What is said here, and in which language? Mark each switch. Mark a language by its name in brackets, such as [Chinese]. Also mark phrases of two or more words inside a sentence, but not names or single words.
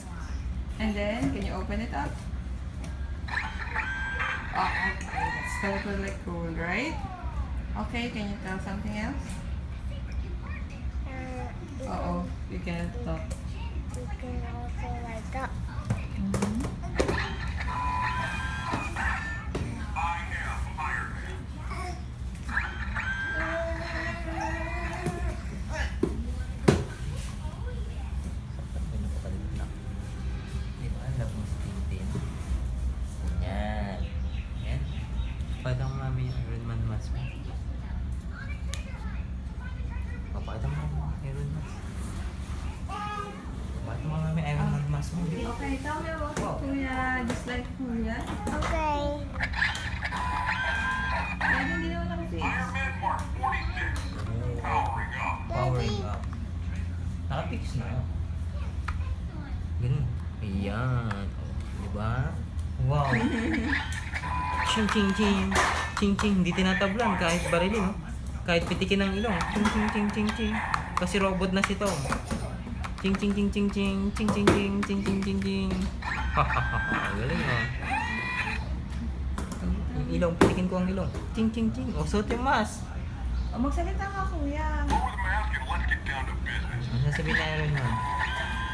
[English] And then, can you open it up? Oh, okay, that's totally cool, right? Okay, can you tell something else? Uh-oh, you can't talk. You can also light up. [Filipino] Diba? Love mo si Tintin. Yan. Yan. Pakita mo mami yung Iron Man mask mo. Pakita mo yung Iron Mask. Pakita mo mami yung Iron Man mask mo. [English] Okay, tell me about Kuya, just like Kuya. Okay. [Filipino] Daddy, hindi naman ako-fix. [English] Powering up. [Filipino] Naka-fix na. Ganun. Ayan. Oh, diba? Wow. Ching ching ching. Ching ching. Hindi tinatablan kahit barilin. No? Kahit pitikin ng ilong. Ching ching ching ching ching. Kasi robot na si Tom. Ching ching ching ching ching. Ching ching ching ching ching ching ching. Hahaha. Galing oh. Yung ilong. Pitikin ko ang ilong. Ching ching ching. O, suot yung mask. Oh, magsalita ka, Kuya. Ano sasabihin na Iron Man?